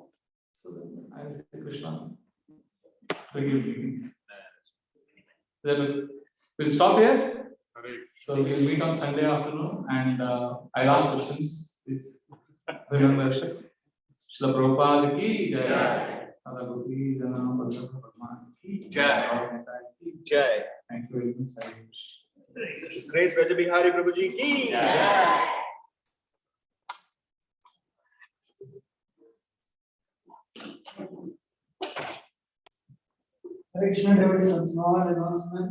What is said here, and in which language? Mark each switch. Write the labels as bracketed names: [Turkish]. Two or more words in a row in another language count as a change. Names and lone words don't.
[English] So then I say, Krishna, forgive me. Then we'll stop here. So we'll meet on Sunday afternoon and I'll ask questions. Please remember, Srila Prabhupada [Hindi] की जय. [English] Adagoti Jana Padma Padma [Hindi] की जय. [English] Jai. Thank you very much. Grace Vraja Bihari Prabhuji [Hindi] की जय. [English] Hare Krishna, devotees, one small announcement.